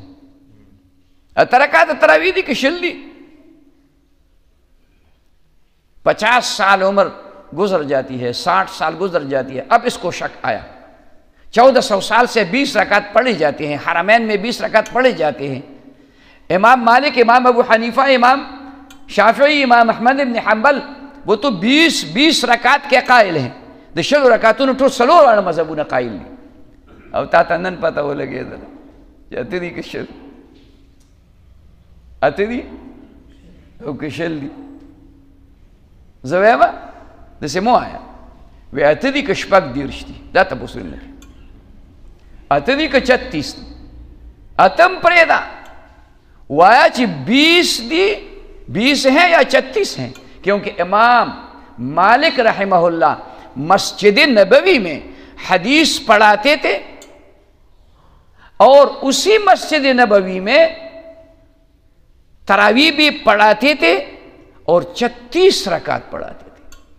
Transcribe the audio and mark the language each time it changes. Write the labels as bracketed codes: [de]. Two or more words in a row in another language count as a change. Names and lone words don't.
[ur] رکعت تراویح دی کہ شلی 50 سال عمر گزر جاتی ہے، 60 سال گزر جاتی ہے. اب اس کو شک آیا 1400 سال سے 20 رکعت پڑھی جاتی ہیں، حرمین میں 20 رکعت پڑھے جاتے ہیں. امام مالک، امام ابو حنیفہ، امام شافعی، امام احمد بن حنبل وہ تو 20 رکعت کے قائل ہیں. [ps] د 6 رکعتونو ټول 4 مذهبونه قائل دي. او تا ته نن پته ولګېدله چې اته دي که شل، اته دي او که شل دي. زه وایم داسې مو وایه، وی اته دي که شپږ دېرش دي، دا تپوس نه کوي. اته دي که 36 دي، اتم پرېږده، وایه چې 20 دي، [ur] 20 ہیں یا 36 ہیں. کیونکہ امام مالک رحمہ اللہ مسجد نبوی میں حدیث پڑھاتے تھے اور اسی مسجد نبوی میں تراویح بھی پڑھاتے تھے اور 36 رکعت پڑھاتے تھے.